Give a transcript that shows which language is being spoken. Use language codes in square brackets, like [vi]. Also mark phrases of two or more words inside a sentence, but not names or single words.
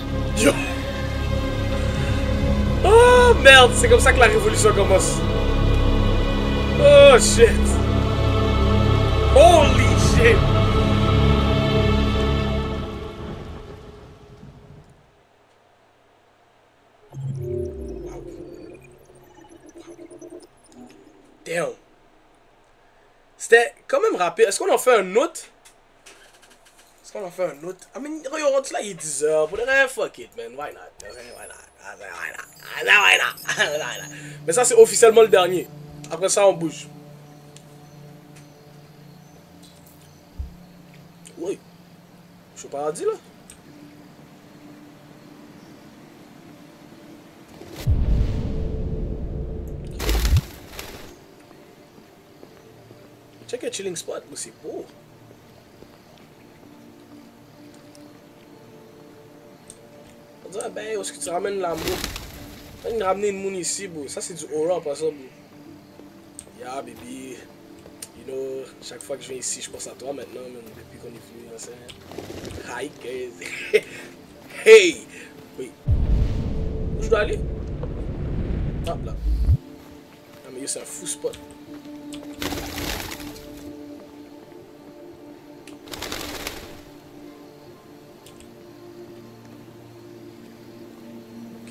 [fr] Yo! Oh merde, c'est comme ça que la révolution commence. [en] Oh shit! Holy shit! Damn! [fr] C'était quand même rapide. Est-ce qu'on en fait un autre? Est-ce qu'on en fait un autre? [en] I mean, [fr] rendu là, il est 10 heures. Pour le reste, [en] fuck it, man. Why not? Why not? [fr] Mais ça, c'est officiellement le dernier. Après ça, on bouge. Oui. Je suis au paradis, là. Check un [en] chilling spot, [fr] mais c'est beau. On dirait, ben, où est-ce que tu ramènes l'amour? Tu vas ramener une moon ici, bro. Ça, c'est du aura, pas ça, bro. [en] Yeah, baby. You know, [fr] chaque fois que je viens ici, je pense à toi maintenant, même depuis qu'on est venu ensemble. [en] Hi guys. Hey! Oui. [fr] Où je dois aller? Hop là. Ah mais c'est un fou spot. Ok.